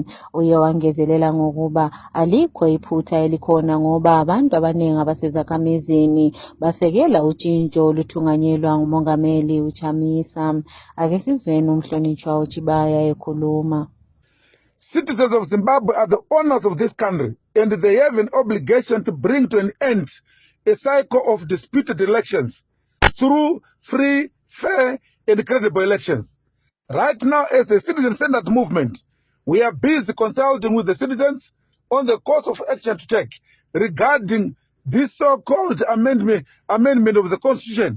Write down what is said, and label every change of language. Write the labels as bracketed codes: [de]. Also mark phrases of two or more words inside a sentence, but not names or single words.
[nd] Uye wangezelela ngokuba alikho iphutha elikhona ngoba abantu abaningi abasezakhamizini basekela utshintsho oluthunganyelwa ngumongameli uChamisa. Ake sizweni umhlonishwa uChibaya ekhuluma. [en] Citizens of Zimbabwe are the owners of this country, and they have an obligation to bring to an end a cycle of disputed elections through free, fair, and credible elections. Right now, as the citizen-centered movement, we are busy consulting with the citizens on the course of action to take regarding this so-called amendment of the Constitution.